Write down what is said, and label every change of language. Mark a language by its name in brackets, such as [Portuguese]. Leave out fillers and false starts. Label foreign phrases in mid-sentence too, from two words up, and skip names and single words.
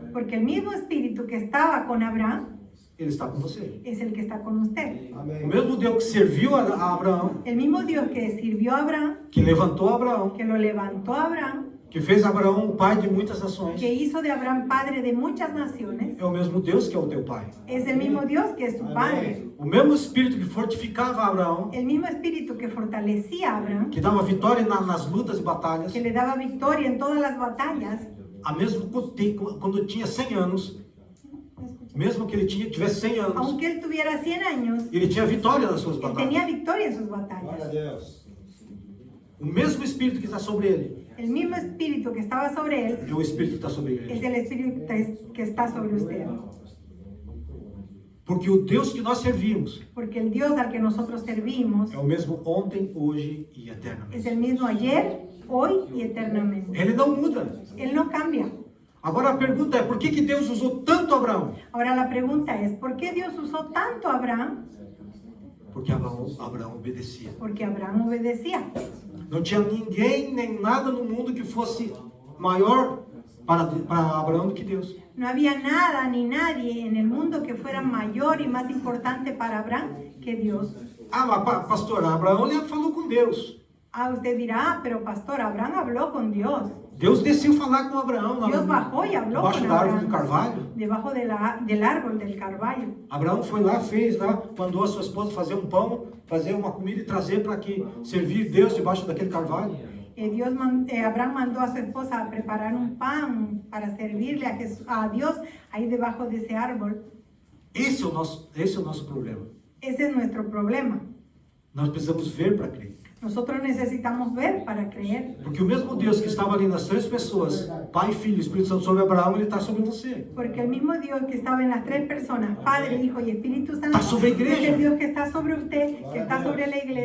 [Spanish] Porque el mismo espíritu que estaba con Abraham [Portuguese] ele está com você. [Spanish] es el que está con usted. [Portuguese] O mesmo Deus que serviu a Abraão, [Spanish] El mismo Dios que sirvió a Abraham, [Portuguese] que levantou Abraão, [Spanish] que lo levantó a Abraham, [Portuguese] que fez Abraão o pai de muitas nações, [Spanish] que hizo de Abraham padre de muchas naciones, [Portuguese] é o mesmo Deus que é o teu pai. [Spanish] es el mismo Dios que es su padre. [Portuguese] O mesmo Espírito que fortificava Abraão, [Spanish] El mismo espíritu que fortalecía a Abraham, [Portuguese] que dava vitória nas lutas e batalhas, [Spanish] que le daba victoria en todas las batallas, [Portuguese] a mesmo quando tinha 100 anos, mesmo que ele tivesse 100 anos, [Spanish] aunque él tuviera 100 años, [Portuguese] ele tinha vitória nas suas [Spanish] él [Portuguese] batalhas. [Spanish] tenía victoria en sus batallas. [Portuguese] O mesmo Espírito que está sobre ele [Spanish] El mismo espíritu que estaba sobre él [Portuguese] é o Espírito que está sobre [Spanish] es [Portuguese] ele. [Spanish] el espíritu que está sobre usted. [Portuguese] Porque o Deus que nós servimos [Spanish] Porque el Dios al que nosotros servimos [Portuguese] é o mesmo ontem, hoje e [Spanish] es [Portuguese] eternamente. [Spanish] el mismo ayer, hoy y eternamente. [Portuguese] Ele não muda. [Spanish] Él no cambia. [Portuguese] Agora a pergunta é, por que Deus usou tanto Abraão? [Spanish] Ahora la pregunta es, ¿por qué Dios usó tanto a Abraham? [Portuguese] Porque Abraão obedecia. [Spanish] Porque Abraham obedecía. [Portuguese] Não tinha ninguém nem nada no mundo que fosse maior para Abraão do que Deus. [Spanish] No había nada ni nadie en el mundo que fuera mayor y más importante para Abraham que Dios. [Portuguese] Ah, mas pastor, Abraão ele falou com Deus. [Spanish] Ah, usted dirá, pero pastor, Abraham habló con Dios. [Portuguese] Deus desceu falar com Abraão lá [Spanish] Dios bajó y habló [Portuguese] debaixo [Spanish] con [Portuguese] da árvore do [Spanish] Abraham. [Portuguese] carvalho. [Spanish] Debajo del árbol del carvalho. [Portuguese] Abraão foi lá, fez lá, mandou a sua esposa fazer um pão, fazer uma comida e trazer para que servir Deus debaixo daquele carvalho. [Spanish] Abraham mandó a su esposa a preparar un pan para servirle a Dios ahí debajo de ese árbol. [Portuguese] Esse é o nosso problema. [Spanish] Ese es nuestro problema. [Portuguese] Nós precisamos ver para crer. [Spanish] Nosotros necesitamos ver para creer. [Portuguese] Porque o mesmo Deus que estava ali nas três pessoas, Pai, Filho e Espírito Santo sobre Abraão, ele está sobre você. [Spanish] Porque el mismo Dios que estaba en las tres personas, Padre, Hijo y Espíritu Santo, [Portuguese] Está sobre a igreja. [Spanish] es el Dios que está sobre usted, que está sobre la iglesia.